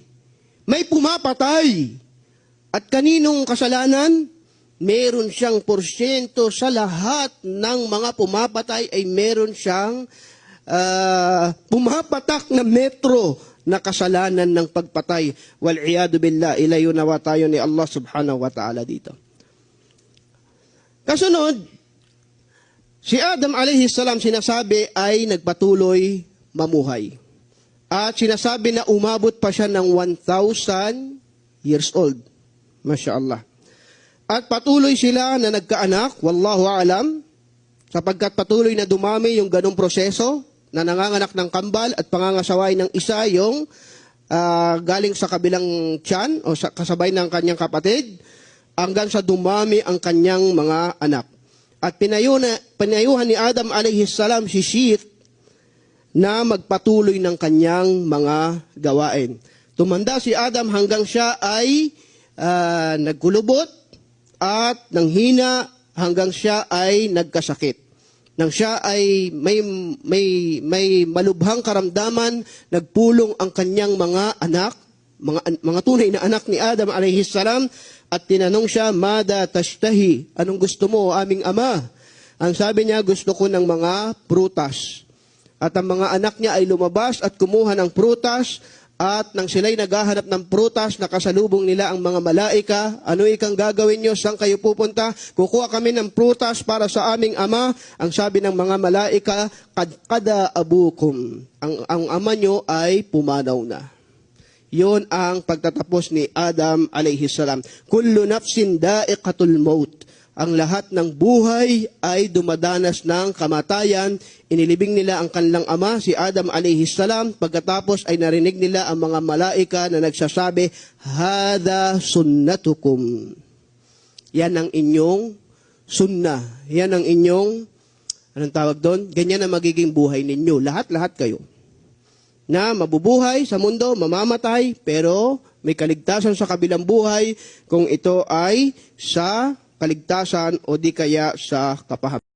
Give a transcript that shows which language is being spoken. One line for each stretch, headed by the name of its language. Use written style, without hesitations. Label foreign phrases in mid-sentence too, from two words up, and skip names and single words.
Filipino: May pumapatay. At kaninong kasalanan? Meron siyang porsyento sa lahat ng mga pumapatay ay meron siyang pumapatak na metro na kasalanan ng pagpatay.
Arabic: والعياذ بالله,
Filipino: ilayo nawa tayo ni Allah
Arabic: سبحانه وتعالى
Filipino: dito. Kasunod, si Adam
Arabic: عليه السلام
Filipino: sinasabi ay nagpatuloy mamuhay. At sinasabi na umabot pa siya ng 1,000 years old.
Arabic: ما شاء الله.
Filipino: At patuloy sila na nagkaanak,
Arabic: والله أعلم,
Filipino: sapagkat patuloy na dumami yung ganong proseso, na nanganganak ng kambal at pangangasaway ng isa yung galing sa kabilang tiyan o sa kasabay ng kanyang kapatid hanggang sa dumami ang kanyang mga anak. At pinayuhan ni Adam
Arabic: عليه السلام
Filipino: si Shith na magpatuloy ng kanyang mga gawain. Tumanda si Adam hanggang siya ay nagkulubot at nanghina hanggang siya ay nagkasakit. Nang siya ay may malubhang karamdaman, nagpulong ang kanyang mga anak, mga tunay na anak ni Adam
Arabic: عليه السلام,
Filipino: at tinanong siya,
Arabic: ماذا تشتهي?
Filipino: Anong gusto mo, aming ama? Ang sabi niya, gusto ko ng mga prutas. At ang mga anak niya ay lumabas at kumuha ng prutas, at nang sila'y naghahanap ng prutas, nakasalubong nila ang mga malaika. Ano ikang gagawin nyo? Saan kayo pupunta? Kukuha kami ng prutas para sa aming ama. Ang sabi ng mga malaika,
Arabic: قد أبوكم.
Filipino: Ang ama nyo ay pumanaw na. Yun ang pagtatapos ni Adam
Arabic: عليه السلام. كل نفس ذائقة الموت.
Filipino: Ang lahat ng buhay ay dumadanas ng kamatayan. Inilibing nila ang kanilang ama, si Adam
Arabic: عليه السلام.
Filipino: Pagkatapos ay narinig nila ang mga malaika na nagsasabi,
Arabic: هذه سنتكم.
Filipino: Yan ang inyong sunnah. Yan ang inyong, anong tawag doon? Ganyan ang magiging buhay ninyo. Lahat-lahat kayo. Na mabubuhay sa mundo, mamamatay, pero may kaligtasan sa kabilang buhay kung ito ay sa kaligtasan o di kaya sa kapahamakan.